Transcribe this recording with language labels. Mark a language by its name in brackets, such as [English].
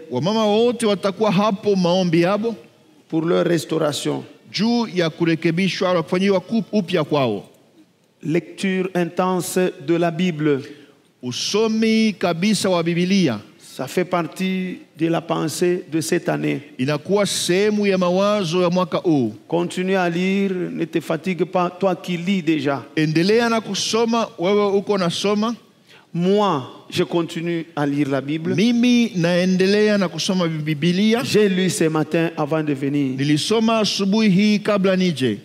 [Swahili] Wamama wote watakuwa hapo maombi yabo [French] pour leur restauration. [Swahili] Juu ya kurekebishwa na kufanyiwa upya kwao. [French] Lecture intense de la Bible. [Swahili] Usomi kabisa wa Biblia. [French] Ça fait partie de la pensée de cette année. [Swahili] Inakuwa sehemu ya mawazo ya mwaka huu. [French] Continue à lire, ne te fatigue pas, toi qui lis déjà. [Swahili] Endelea na kusoma, wewe uko nasoma. [French] Moi, je continue à lire la Bible. [Swahili] Mimi naendelea na kusoma Biblia. [French] J'ai lu ce matin avant de venir. [Swahili] Nilisoma asubuhi hii kabla nije.